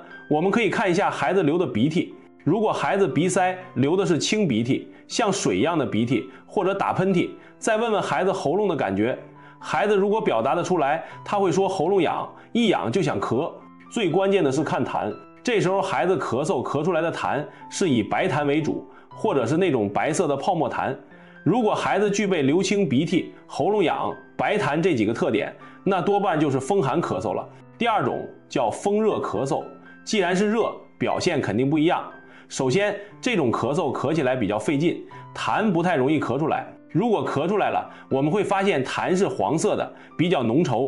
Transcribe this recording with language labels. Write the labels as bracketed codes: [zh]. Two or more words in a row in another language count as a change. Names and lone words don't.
[zh] 我們可以看一下孩子流的鼻涕，如果孩子鼻塞流的是清鼻涕，像水一樣的鼻涕，或者打噴嚏，再問問孩子喉嚨的感覺。孩子如果表達得出來，他会說喉嚨癢，一癢就想咳。最關鍵的是看痰，這時候孩子咳嗽咳出來的痰是以白痰為主，或者是那種白色的泡沫痰。如果孩子具備流清鼻涕、喉嚨癢、白痰這幾個特點，那多半就是風寒咳嗽了。第二種叫風熱咳嗽，既然是熱，表現肯定不一樣。首先，這種咳嗽咳起來比較費勁，痰不太容易咳出來。如果咳出來了，我們會發現痰是黃色的，比較濃稠。